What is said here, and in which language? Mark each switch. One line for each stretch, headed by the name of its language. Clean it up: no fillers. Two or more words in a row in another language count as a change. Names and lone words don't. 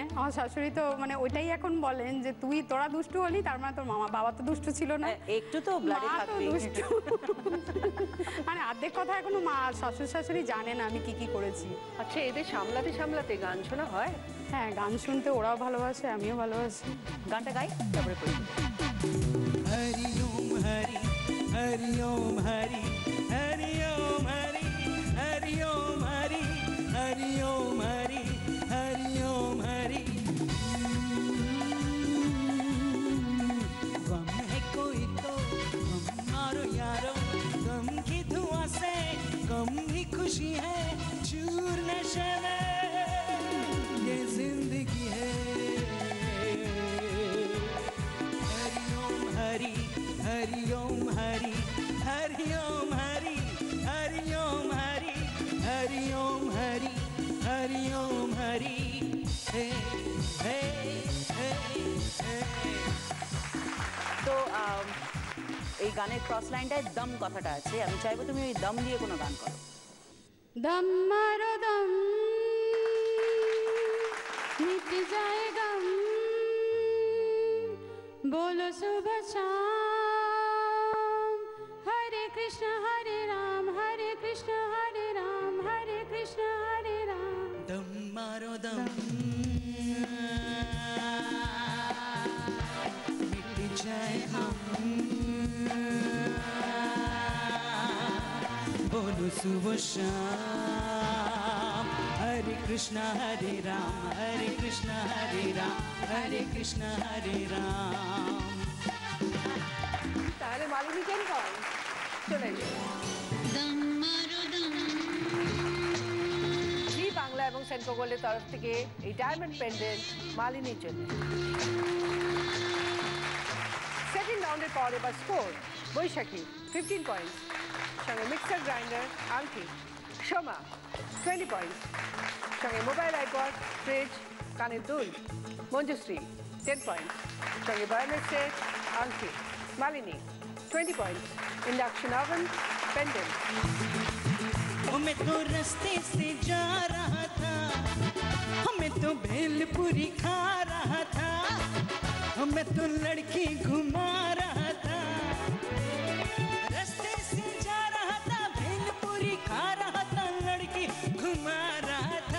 Bangla: আমার শাশুড়ি তো মানে ওইটাই এখন বলেন যে তোরা দুষ্টু হলি, তার মানে তোর বাবা তো দুষ্টু ছিল না। একটু তো ব্লাডে মা তো থাকবে। দুষ্টু। মানে অর্ধেক কথা এখনো মা শ্বশুর শাশুড়ি জানে না আমি কি কি করেছি। আচ্ছা, এদের সামলাতে সামলাতে গান শোনা হয়? হ্যাঁ, গান শুনতে ওরাও ভালোবাসে, আমিও ভালোবাসি। গানটা গাই তারপরে করি।
Hindi: हरि ओम हरि हरि ओम हरि हरि ओम हरि हरि ओम हरि हरि ओम हरि हरि ओम हरि। गम है कोई तो गम मारो यारो, गम की धुआं से गम ही खुशी है, चूर नशे में ये जिंदगी है। हरि ओम हरि हरि ओम हरि हरि ओम हरि हरि ओम हरि हरि ओम हरि हरि ओम हरि। हे हे हे हे।
Bangla: তো এই গানের ক্রস লাইনটায় দম কথাটা আছে, আমি চাইবো তুমি ওই দম দিয়ে কোনো গান করো।
Hindi: दम मारो दम, मिट जाए गम, बोलो सुबह शाम, हरे कृष्ण हरे राम, हरे कृष्ण हरे राम, हरे कृष्ण हरे राम। दम मारो दम, मिट जाए हम, बोलो सुबह शाम, हरे कृष्ण हरे राम, हरे कृष्ण हरे राम, हरे कृष्ण हरे राम।
Bangla: তাহলে মালিনী কেন কয়? চলে এসো। জি বাংলা এবং সেন্ট্রো গোল্ডের তরফ থেকে এই
English: diamond pendant
Bangla: মালিনীর জন্য। সেকেন্ড রাউন্ডের পর এবার স্কোর: বৈশাখী 15 পয়েন্টস, সঙ্গে
English: mixer grinder
Bangla: আংটি। সোমা 20 পয়েন্টস, সঙ্গে মোবাইল আইপড, ফ্রিজ, কানের দুল। মঞ্জুশ্রী 10 পয়েন্টস, সঙ্গে বায়োমেট সেট, আংটি। মালিনী 20 পয়েন্টস,
English: induction oven, pendant.
Hindi: मैं तो रास्ते से जा रहा था, मैं तो भेलपुरी खा रहा था, मैं तो लड़की घुमा रहा था। रास्ते से जा रहा था, भेलपुरी खा रहा था, लड़की घुमा रहा था।